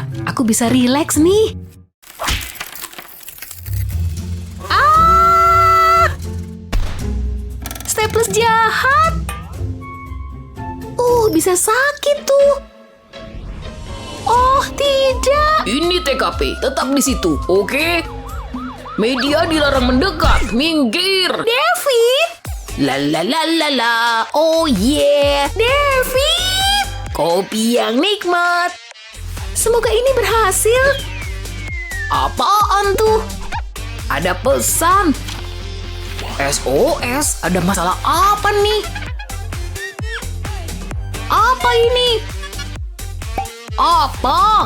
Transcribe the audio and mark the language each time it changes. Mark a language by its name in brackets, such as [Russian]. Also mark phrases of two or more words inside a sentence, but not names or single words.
[Indonesian] Aku bisa rileks nih. Staples jahat. Bisa sakit tuh. Oh, tidak. Ini TKP, tetap di situ, oke? Media dilarang mendekat, minggir. David. La la la la la, oh yeah. David. Kopi yang nikmat. Semoga ini berhasil. Apaan tuh? Ada pesan. SOS, ada masalah apa nih? Apa ini? Apa?